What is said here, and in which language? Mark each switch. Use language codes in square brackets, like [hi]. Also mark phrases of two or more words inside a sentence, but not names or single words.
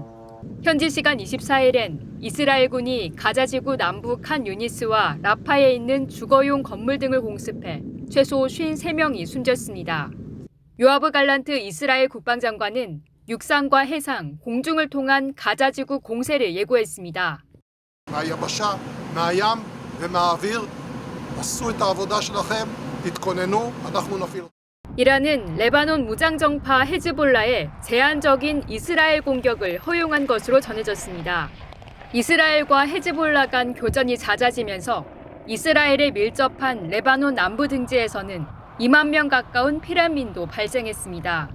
[ko] 현지 시간 24일엔 이스라엘군이 가자 지구 남부 칸 유니스와 라파에 있는 주거용 건물 등을 공습해 최소 53명이 숨졌습니다. 요아브 갈란트 이스라엘 국방장관은 육상과 해상, 공중을 통한 가자 지구 공세를 예고했습니다. [he] מהיבשה, מהים ומהאוויר, עשו את העבודה שלכם, תתכוננו, אנחנו נפעיל. [ko] 이란은 레바논 무장정파 헤즈볼라의 제한적인 이스라엘 공격을 허용한 것으로 전해졌습니다. 이스라엘과 헤즈볼라 간 교전이 잦아지면서 이스라엘에 밀접한 레바논 남부 등지에서는 2만 명 가까운 피난민도 발생했습니다.